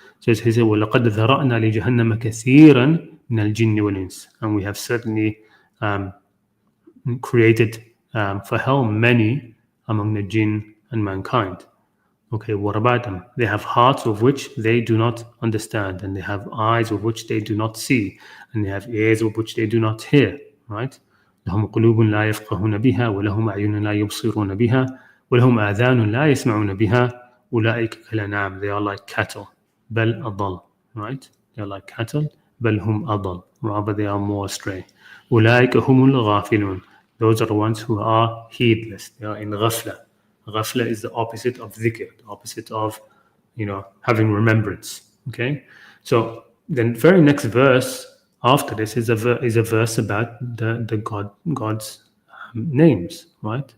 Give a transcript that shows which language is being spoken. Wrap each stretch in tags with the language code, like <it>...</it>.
<en>So it says,</en> <ar>وَلَقَدْ ذَرَأْنَا لِجَهَنَّمَ كَثِيرًا مِنَ الْجِنِّ وَالْإِنسِ,</ar> <en>and we have certainly created for hell many among the jinn and mankind. Okay, what about them? They have hearts of which they do not understand, and they have eyes of which they do not see, and they have ears of which they do not hear, right?</en> <ar>لهم قلوب لا يفقهون بها ولهم أعين لا يبصرون بها ولهم آذان لا يسمعون بها أولئك كالأنعام.</ar> <en>They are like cattle.</en> <ar>بل أضل, right?</ar> <en>They are like cattle.</en> <ar>بل هم أضل.</ar> <en>Rather, they are more astray.</en> <ar>أولئك هم الغافلون.</ar> <en>Those are the ones who are heedless. They are in ghafla. Ghafla is the opposite of dhikr, the opposite of, having remembrance. Okay, so then very next verse after this is a verse about God's names, right?</en>